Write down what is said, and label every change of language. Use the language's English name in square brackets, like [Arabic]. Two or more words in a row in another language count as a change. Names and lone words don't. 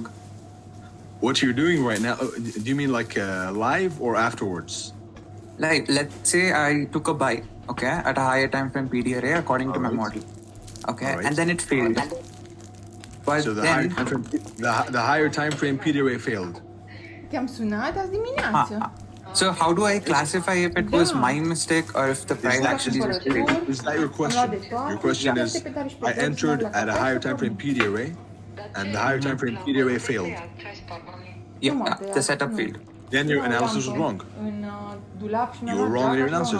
[English] What you're doing right now, do you mean like live or afterwards? Like, let's say I took a buy, okay, at a higher time frame PDRA according to my model, okay, and then it failed. But so the higher time frame PDRA failed. [Romanian] Te-am sunat azi dimineață. [English] So how do I classify if it was my mistake or if the price actually was failed? Is that your question? Your question is, I entered at a higher time frame PDRA, and the higher time frame PDRA failed. Yeah, the setup failed. Then your analysis was wrong. You were wrong in your analysis.